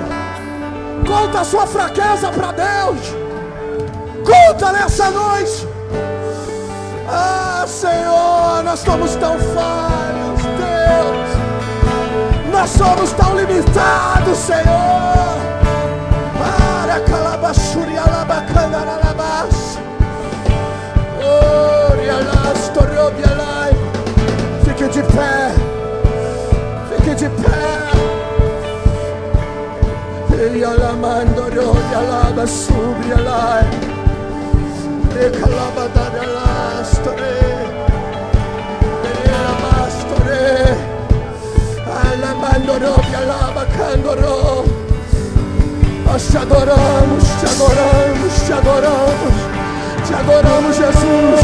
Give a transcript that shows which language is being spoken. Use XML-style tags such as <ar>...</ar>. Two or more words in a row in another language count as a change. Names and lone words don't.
<pt>Conta a sua fraqueza para Deus. Conta nessa noite. Ah, Senhor, nós somos tão falhos, Deus. Nós somos tão limitados, Senhor. Para calabashuri alabacana alabas. Orialas torrobialai. Fique de pé. Fique de pé. E alamando robialaba subialai. E calabadalas tore. E alabastore. Alamando robialaba candoro. Nós te adoramos, te adoramos, te adoramos, te adoramos, Jesus.</pt>